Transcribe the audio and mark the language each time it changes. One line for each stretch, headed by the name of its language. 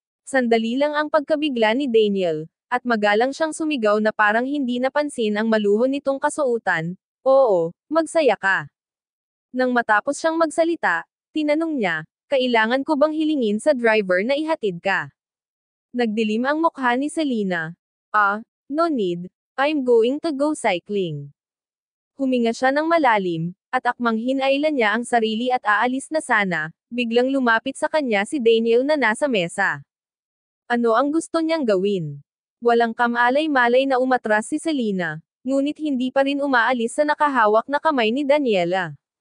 Filipino: Sandali lang ang pagkabigla ni Daniel, at magalang siyang sumigaw na parang hindi napansin ang maluho nitong kasuotan. Oo, magsaya ka. Nang matapos siyang magsalita, tinanong niya, kailangan ko bang hilingin sa driver na ihatid ka? Nagdilim ang mukha ni Selena.
English: No need, I'm going to go cycling.
Filipino: Huminga siya ng malalim, at akmang hinailan niya ang sarili at aalis na sana, biglang lumapit sa kanya si Daniel na nasa mesa. Ano ang gusto niyang gawin? Walang kamalay-malay na umatras si Selena, ngunit hindi pa rin umaalis sa nakahawak na kamay ni Daniela.